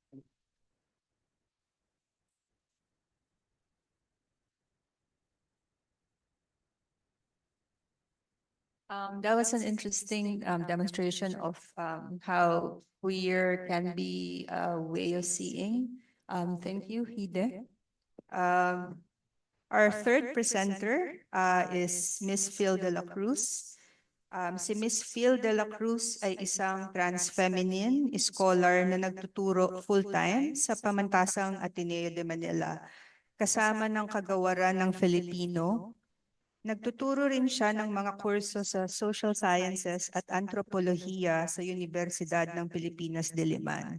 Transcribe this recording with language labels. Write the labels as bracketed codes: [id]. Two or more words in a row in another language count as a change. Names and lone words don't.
[en] That was an interesting demonstration of how queer can be a way of seeing. Thank you, Hide. Our third presenter is Miss Phil de la Cruz. [tl] Si Miss Phil de la Cruz ay isang [en] trans feminine scholar [tl] na nagtuturo full-time sa pamantasang Ateneo de Manila. Kasama ng kagawaran ng Filipino, nagtuturo rin siya ng mga kurso sa [en] social sciences [tl] at antropolohiya sa Universidad ng Pilipinas Diliman.